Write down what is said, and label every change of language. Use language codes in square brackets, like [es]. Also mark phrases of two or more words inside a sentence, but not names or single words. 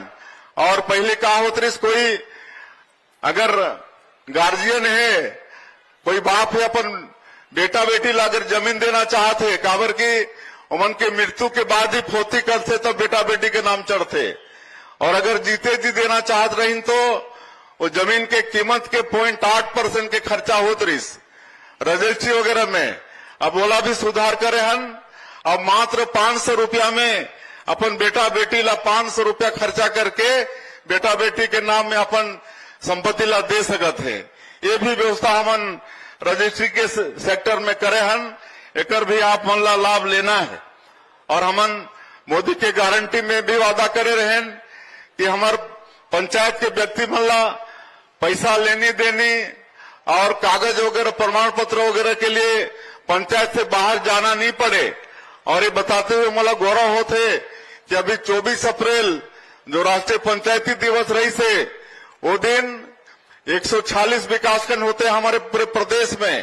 [hne] और पहले का होत रही, कोई अगर गार्जियन है, कोई बाप है, अपन बेटा बेटी ला अगर जमीन देना चाहते, काबर की उमन के मृत्यु के बाद ही फोती करते तब बेटा बेटी के नाम चढ़ते। और अगर जीते जी देना चाहत रही तो वो जमीन के कीमत के 0.8% के खर्चा होत रही रजिस्ट्री वगैरह में। अब बोला भी सुधार करे हन। अब मात्र 500 रुपया में अपन बेटा बेटी ला 500 रुपया खर्चा करके बेटा बेटी के नाम में अपन संपत्ति ला दे सकत है। ये भी व्यवस्था हमन रजिस्ट्री के सेक्टर में करे हन। एकर भी आप मन ला लाभ लेना है। और हमन मोदी के गारंटी में भी वादा करे रहें कि हमार पंचायत के व्यक्ति मन ला पैसा लेनी देनी और कागज वगैरह प्रमाण पत्र वगैरह के लिए पंचायत से बाहर जाना नहीं पड़े। और ये बताते हुए मला गौरव होते कि अभी 24 अप्रैल जो राष्ट्रीय पंचायती दिवस रही से, वो दिन 146 विकासखंड होते हैं हमारे पूरे प्रदेश में।